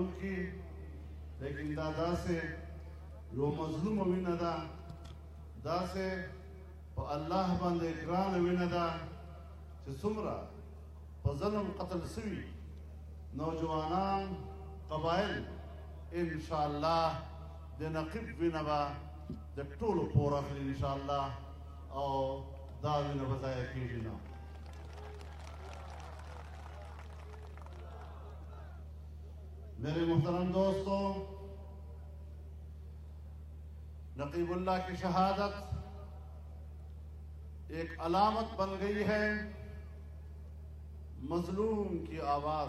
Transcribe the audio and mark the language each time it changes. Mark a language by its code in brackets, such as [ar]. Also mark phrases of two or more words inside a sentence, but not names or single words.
[ps] کړي، لیکن دا داسې یو مظلومه وینه ده، داسې په الله باندې ګرانه وینه ده چې څومره په ظلم قتل سوي نوجوانان، قبایل، انشاءالله د نقیب وینه به د ټولو پور اخلي انشاءالله، او دا وینه به ضایع کېږي نه. [ur] میرے محترم دوستوں، نقیب اللہ کی شہادت ایک علامت بن گئی ہے مظلوم کی آواز.